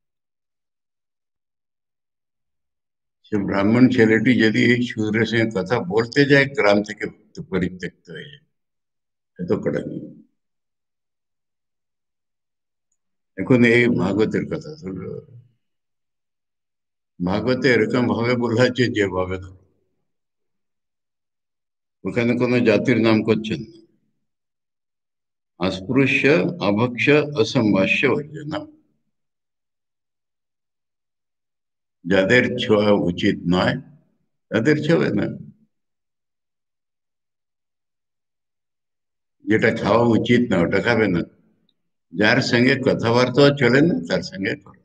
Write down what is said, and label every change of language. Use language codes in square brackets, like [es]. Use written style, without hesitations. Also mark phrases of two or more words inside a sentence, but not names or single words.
[bn] সে ব্রাহ্মণ ছেলেটি যদি শূদ্রের সঙ্গে কথা বলতে যায় গ্রাম থেকে পরিত্যক্ত হয়ে যায়, এত কড়া নিয়ম। এখন এই ভাগবতের কথা ধরো, ভাগবতে এরকম ভাবে বলা হচ্ছে যেভাবে ধরো, ওখানে কোনো জাতির নাম করছেন না। [sa] अस्पृश्य अभक्ष असंभाष्य वर्जना। [bn] যাদের ছোঁয়া উচিত নয় তাদের ছোঁবে না। যেটা খাওয়া উচিত না ওটা খাবে না। যার সঙ্গে কথাবার্তা চলে না তার সঙ্গে করো।